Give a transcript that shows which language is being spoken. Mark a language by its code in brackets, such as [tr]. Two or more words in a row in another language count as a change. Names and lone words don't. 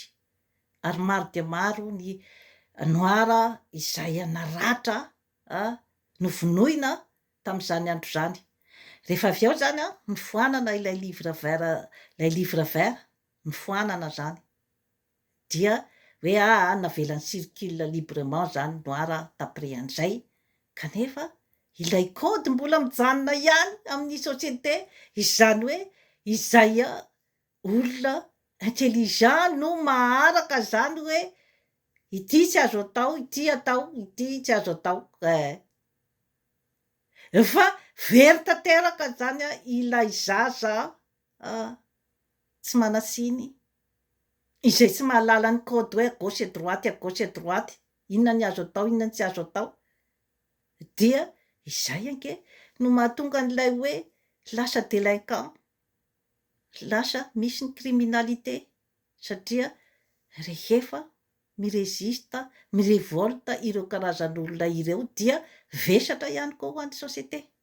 [mg] Ary maro dia maro ny noir izay naratra novonoina tamin'izany andro zany. Rehefa avy eo zany nifoanana ilay [fr] livre vert [mg] nifoanana zany dia hoe navelany [fr] circule librement [mg] zany [fr] noir d'après [mg] an'izay, kanefa ilay code mbola mijanona ihany amin'ny société, izany hoe izay olona intelligent no maharaka zany hoe ity tsy azo atao, ity atao, ity tsy azo atao. Fa very tanteraka zany ilay zaza tsy manatsiny, izay tsy mahalala ny kody hoe [fr] à gauche et droite, à gauche et droite, [mg] inona ny azo atao, inona ny tsy azo atao, dia izay anke no mahatonga an'ilay hoe lasa délinquant, lasa misy ny criminalité, satria rehefa mirezista, mirevolta ireo karazan'olona ireo dia vesatra ihany koa ho an'ny société.